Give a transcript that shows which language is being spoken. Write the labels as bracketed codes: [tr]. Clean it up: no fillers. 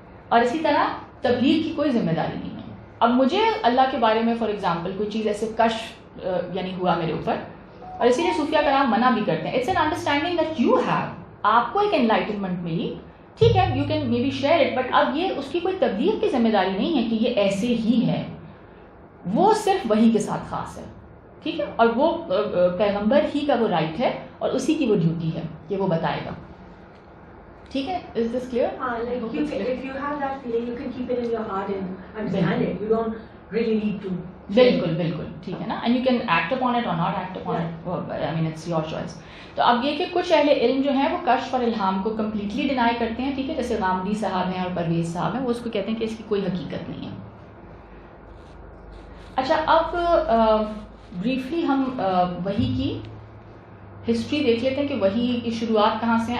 [ur] اور اسی طرح تبلیغ کی کوئی ذمہ داری نہیں ہے. اب مجھے اللہ کے بارے میں فار ایگزامپل کوئی چیز ایسے کشف یعنی ہوا میرے اوپر, اور اسی لیے صوفیہ کرام منع بھی کرتے ہیں, [en] it's an understanding that you have, [ur] آپ کو ایک انلائٹنمنٹ ملی, ٹھیک ہے, [en] you can may be share it, [ur] but اب یہ اس کی کوئی تبلیغ کی ذمہ داری نہیں ہے کہ یہ ایسے ہی ہے, وہ صرف وہی کے ساتھ خاص ہے, ٹھیک ہے, اور وہ پیغمبر ہی کا وہ رائٹ ہے اور اسی کی وہ ڈیوٹی ہے کہ وہ بتائے گا, ٹھیک ہے. [en] Is this clear? If you have that feeling, you can keep it in your heart and understand it. You don't really need to. [ur] بالکل بالکل ٹھیک ہے نا, [en] and you can act upon it or not act upon it. I mean it's your choice. [ur] تو اب یہ کہ کچھ اہل علم جو ہیں وہ کشف اور الہام کو کمپلیٹلی ڈینائی کرتے ہیں, ٹھیک ہے, جیسے غامدی صاحب ہیں اور پرویز صاحب ہیں, وہ اس کو کہتے ہیں کہ اس کی کوئی حقیقت نہیں ہے. اچھا اب بریفلی ہم وحی کی ہسٹری دیکھ لیتے ہیں کہ وحی کی شروعات کہاں سے ہیں.